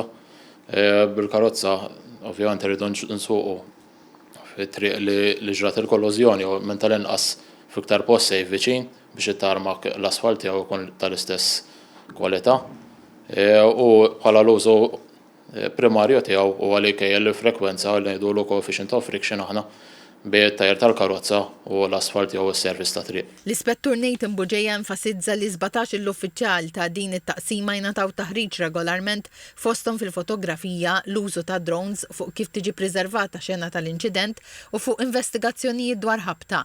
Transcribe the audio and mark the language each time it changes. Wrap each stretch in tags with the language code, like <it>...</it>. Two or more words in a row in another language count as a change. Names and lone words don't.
<mt>Bil-karozza ovvjament irridu nsuqu fit-triq li ġrat il-kollużjoni u minn tal-inqas fiktar post sejf viċin biex ittarmak l-asfalt jew ikun tal-istess kwalità. U bħala l-użu primarju tiegħu huwa li jkejjel il-frekwenza li ngħidulu</mt> <en>coefficient of friction</en> <mt>aħna bejn it-tajr tal-karozza u l-asfalt jew is-servizz ta' triq. L-Ispettur Nathan Buġeja enfasizza li 17 l-uffiċjal ta' din it-taqsima jingħataw taħriġ regolarment fosthom fil-fotografija, l-użu ta' drones fuq kif tiġi preservata xena tal-inċident u fuq investigazzjonijiet dwar ħabta.</mt>